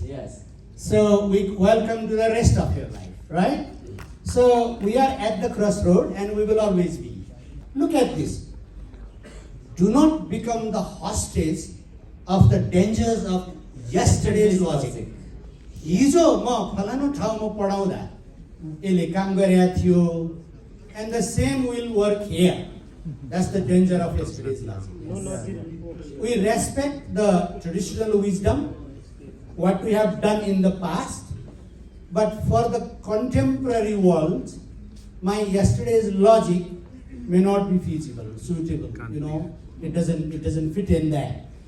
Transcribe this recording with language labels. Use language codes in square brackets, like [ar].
[en] Yes. So, we welcome to the rest of your life, right? So, we are at the crossroad and we will always be. Look at this. Do not become the hostage of the dangers of yesterday's logic. [ne] हिजो म फलानु ठाउँमा पढाउँदा यसले काम गरेको थियो, [en] and the same will work here. That's the danger of yesterday's logic. We respect the traditional wisdom, what we have done in the past, but for the contemporary world, my yesterday's logic may not be feasible, suitable. You know, it doesn't fit in there.